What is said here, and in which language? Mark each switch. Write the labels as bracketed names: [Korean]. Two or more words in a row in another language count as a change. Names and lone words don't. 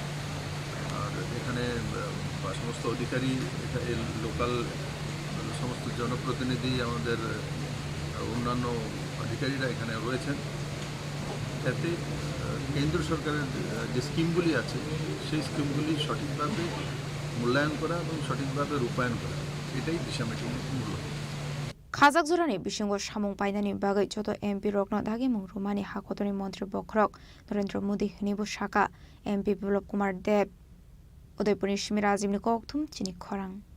[Bangla] আর এখানে সমস্ত অধিকারী লোকাল সমস্ত জনপ্রতিনিধি আমাদের অন্যান্য অধিকারীরা এখানে রয়েছেন যাতে কেন্দ্র সরকারের যে স্কিমগুলি আছে সেই স্কিমগুলি সঠিকভাবে মূল্যায়ন করা এবং সঠিকভাবে রূপায়ণ করা এটাই দিশা মিটিংয়ের মূল [Kok Borok] Khazak Zurani Bishingo Shamung Paidani Bagai Joto MP Rokno Dagimung Rumani Hakotoni Mantri Bokrok Narendra Modi Hnibu Shaka MP Biplop Kumar Deb Udaipur Shimirazim Nikoktum Chini Khorang